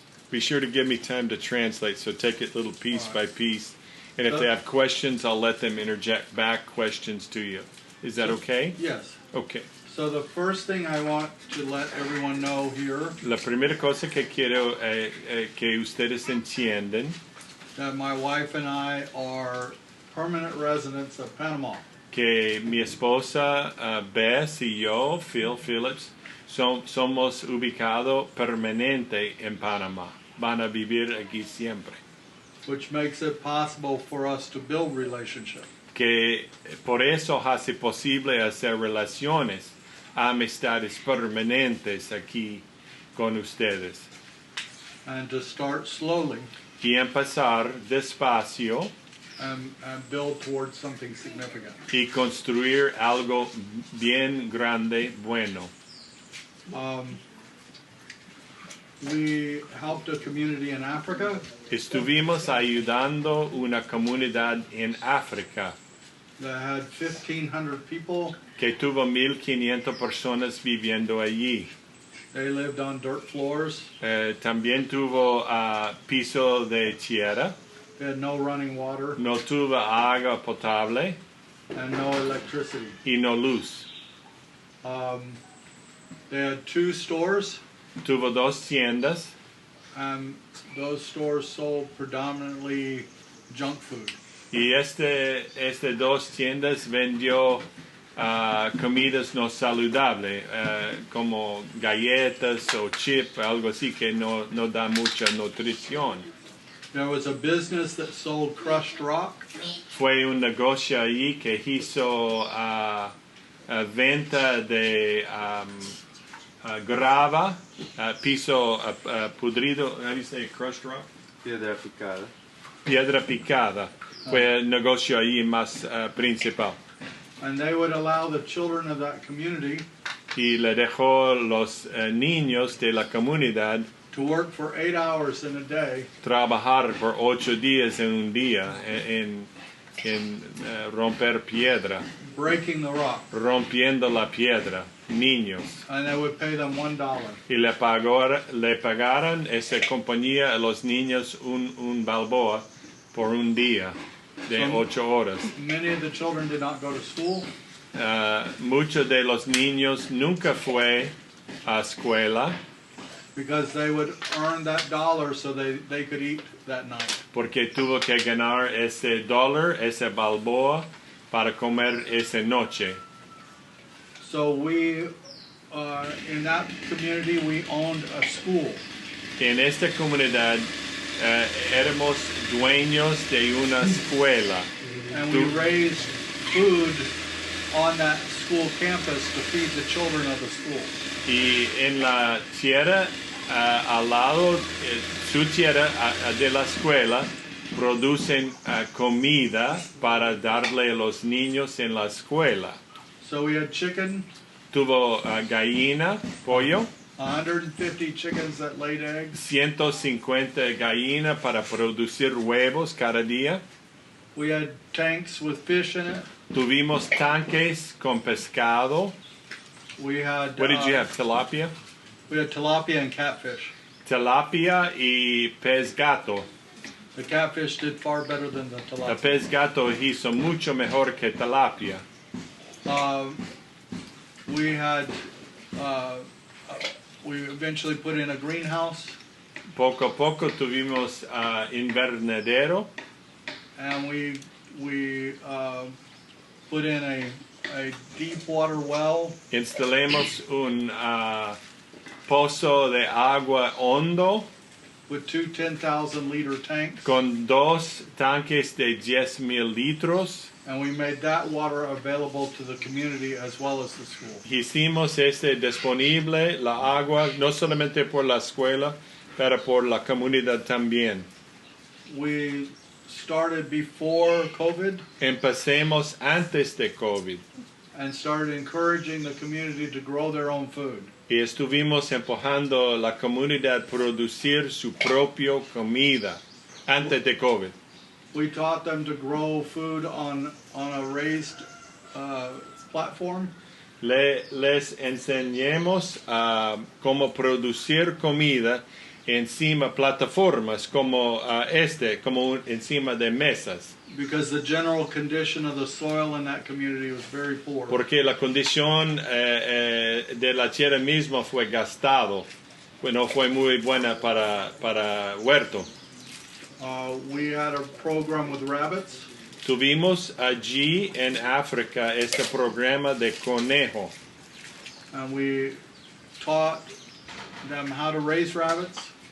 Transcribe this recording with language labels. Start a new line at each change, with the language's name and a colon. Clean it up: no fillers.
English: Be sure to give me time to translate, so take it little piece by piece. And if they have questions, I'll let them interject back questions to you. Is that okay? Yes. Okay. So the first thing I want to let everyone know here,
Spanish: La primera cosa que quiero que ustedes entiendan,
English: that my wife and I are permanent residents of Panama.
Spanish: que mi esposa Bess y yo, Phil Phillips, somos ubicados permanente en Panamá. Van a vivir aquí siempre.
English: Which makes it possible for us to build relationship.
Spanish: Que por eso hace posible hacer relaciones, amistades permanentes aquí con ustedes.
English: And to start slowly
Spanish: Y empezar despacio
English: and build towards something significant.
Spanish: y construir algo bien grande, bueno.
English: we helped a community in Africa
Spanish: Estuvimos ayudando una comunidad en África
English: that had 1,500 people.
Spanish: que tuvo 1,500 personas viviendo allí.
English: They lived on dirt floors.
Spanish: También tuvo piso de tierra,
English: They had no running water
Spanish: no tuvo agua potable
English: and no electricity.
Spanish: y no luz.
English: They had 2 stores,
Spanish: Tuvo 2 tiendas
English: and those stores sold predominantly junk food.
Spanish: y este 2 tiendas vendió comidas no saludables, como galletas o chip, algo así que no da mucha nutrición.
English: There was a business that sold crushed rock.
Spanish: Fue un negocio allí que hizo venta de grava, piso pudrido,
English: how do you say crushed rock?
Spanish: Piedra picada. Piedra picada. Fue el negocio allí más principal.
English: And they would allow the children of that community
Spanish: Y le dejó los niños de la comunidad
English: to work for 8 hours in a day
Spanish: trabajar por 8 días en un día en romper piedra,
English: breaking the rock,
Spanish: rompiendo la piedra, niños.
English: and they would pay them $1.
Spanish: Y le pagaron esa compañía a los niños un balboa por un día de 8 horas.
English: Many of the children did not go to school.
Spanish: Muchos de los niños nunca fue a escuela
English: Because they would earn that $1 so they could eat that night.
Spanish: porque tuvo que ganar ese dólar, ese balboa, para comer esa noche.
English: So we, in that community, we owned a school.
Spanish: En esta comunidad éramos dueños de una escuela.
English: And we raised food on that school campus to feed the children of the school.
Spanish: Y en la tierra, al lado, su tierra de la escuela, producen comida para darle a los niños en la escuela.
English: So we had chicken,
Spanish: Tuvo gallina, pollo,
English: 150 chickens that laid eggs.
Spanish: 150 gallinas para producir huevos cada día.
English: We had tanks with fish in it.
Spanish: Tuvimos tanques con pescado.
English: We had What did you have? Tilapia? We had tilapia and catfish.
Spanish: Tilapia y pez gato.
English: The catfish did far better than the
Spanish: El
English: tilapia.
Spanish: pez gato hizo mucho mejor que tilapia.
English: We had we eventually put in a greenhouse,
Spanish: Poco a poco tuvimos invernadero.
English: and we put in a deep water well
Spanish: Instalemos un pozo de agua hondo
English: with 2 10,000-liter tanks,
Spanish: con 2 tanques de 10,000 litros.
English: and we made that water available to the community as well as the school.
Spanish: Hicimos disponible la agua no solamente por la escuela, pero por la comunidad también.
English: We started before COVID
Spanish: Empecemos antes de COVID
English: and started encouraging the community to grow their own food.
Spanish: y estuvimos empujando la comunidad a producir su propia comida antes de COVID.
English: We taught them to grow food on a raised platform.
Spanish: Les enseñemos cómo producir comida encima plataformas como como encima de mesas.
English: Because the general condition of the soil in that community was very poor.
Spanish: Porque la condición de la tierra misma fue gastado, no fue muy buena para huerto.
English: We had a program with rabbits.
Spanish: Tuvimos allí en África este programa de conejo.
English: And we taught them how to raise rabbits.